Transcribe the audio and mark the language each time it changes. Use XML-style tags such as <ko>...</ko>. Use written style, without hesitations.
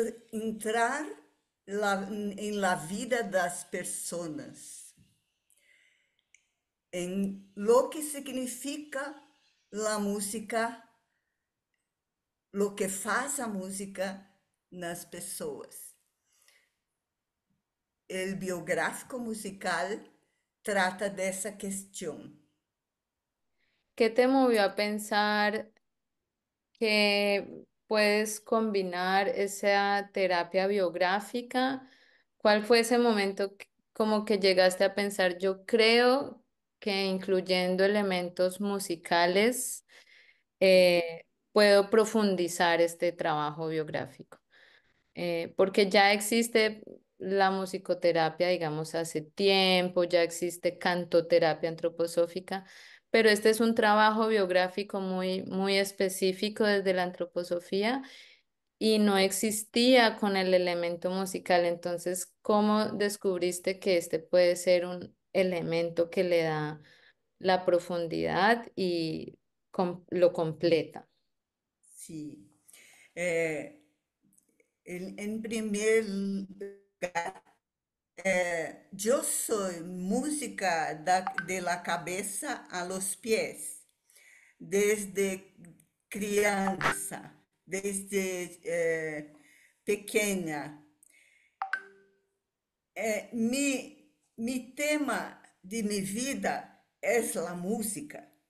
<es>entrar en la vida das personas, en lo que significa la música, lo que</es> <pt>faz a música nas pessoas. O biográfico musical trata dessa questão.</pt> <es>¿Qué te movió a pensar que puedes combinar esa terapia biográfica? ¿Cuál fue ese momento como que llegaste a pensar? Yo creo que incluyendo elementos musicales puedo profundizar este trabajo biográfico. Porque ya existe la musicoterapia, digamos, hace tiempo, ya existe cantoterapia antroposófica, pero este es un trabajo biográfico muy, muy específico desde la antroposofía y no existía con el elemento musical. Entonces, ¿cómo descubriste que este puede ser un elemento que le da la profundidad y lo completa?</es> <pt>Sim. É, em primeiro lugar, eu sou música</pt> <es>de la</es> <pt>cabeça</pt> <es>a los pies,</es> <pt>desde criança, desde pequena.</pt> <es>Mi tema de mi vida es la música.</es>